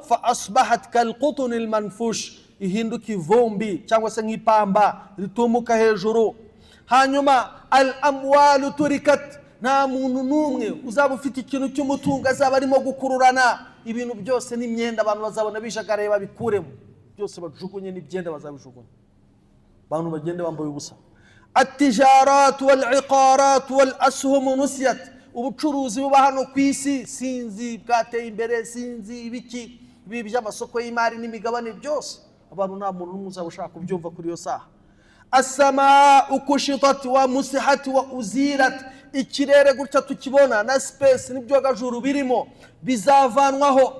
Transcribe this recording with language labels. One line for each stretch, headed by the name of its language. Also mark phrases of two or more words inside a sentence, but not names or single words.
Arabic: فأصبحت كالقطن المنفوش,
Kinyarwanda: ihinduka ivumbi cyangwa se nk'ipamba ritumuka hejuru. Hanyuma
Arabic: الأموال تركت,
Kinyarwanda: nta muntu n'umwe uzaba ufite ikintu cy'umutungo azaba arimo gukururana. Ibintu byose n'imyenda abantu bazabona bishagaraye babikuremo, byose bajugunye n'ibyenda bazabijugunya, abantu bagende bambaye ubusa.
Arabic: التجارات والعقارات والأسهم نسيت,
Kinyarwanda: ubucuruzi buba hano ku isi sinzi bwateye imbere, sinzi ibiki, ibi by'amasoko y'imari n'imigabane byose abantu nta muntu n'umwe uzaba ushaka kubyumva kuri iyo saha.
Arabic: السماء كشطت ومسحت وأزيلت,
Kinyarwanda: ikirere gutya tukibona na space n'ibyogajuru birimo bizavanwaho.